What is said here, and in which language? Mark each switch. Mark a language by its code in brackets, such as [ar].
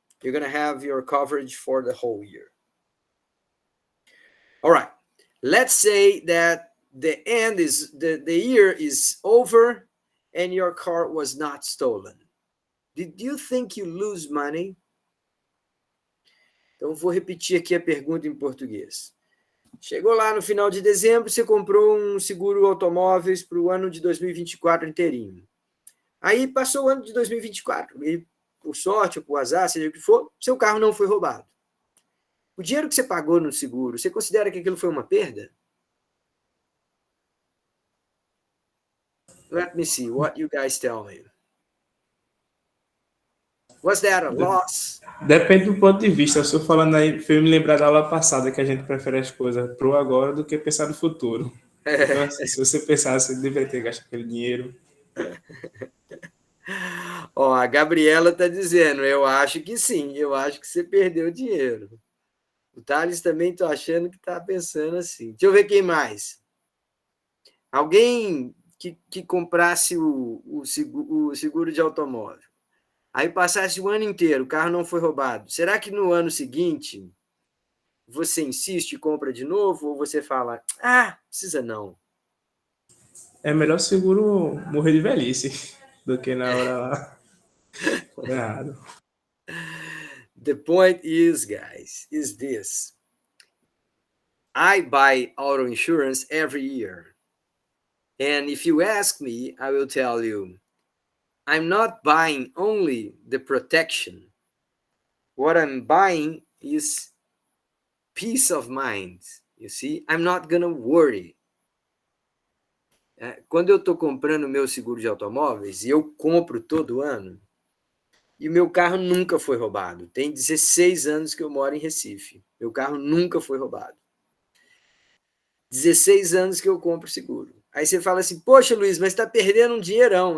[en] You're gonna have your coverage for the whole year. All right, let's say that the year is over and your car was not stolen. Did you think you lose money? [pt] Então, vou repetir aqui a pergunta em português. Chegou lá no final de dezembro, você comprou um seguro automóveis para o ano de 2024 inteirinho. Aí passou o ano de 2024 e, por sorte ou por azar, seja o que for, seu carro não foi roubado. O dinheiro que você pagou no seguro, você considera que aquilo foi uma perda? [en] Let me see what you guys tell me. Was that a loss? [pt] Depende do ponto de vista. Eu estou falando aí, fez me lembrar da aula passada que a gente prefere as coisas pro agora do que pensar no futuro. Então, assim, se você pensar, você deveria ter gasto aquele dinheiro. Ó, a Gabriela tá dizendo, eu acho que sim, eu acho que você perdeu dinheiro. O Thales também tô achando que tá pensando assim. Deixa eu ver quem mais. Alguém que comprasse o seguro de automóvel. Aí passasse o ano inteiro, o carro não foi roubado. Será que no ano seguinte você insiste e compra de novo? Ou você fala, precisa não? É melhor seguro morrer de velhice do que na hora lá. Errado. [en] The point is, guys, is this. I buy auto insurance every year. And if you ask me, I will tell you, I'm not buying only the protection. What I'm buying is peace of mind. You see, I'm not gonna worry. [pt] Quando eu estou comprando meu seguro de automóveis, e eu compro todo ano, e o meu carro nunca foi roubado. Tem 16 anos que eu moro em Recife. Meu carro nunca foi roubado. 16 anos que eu compro seguro. Aí você fala assim, poxa, Luiz, mas está perdendo um dinheirão.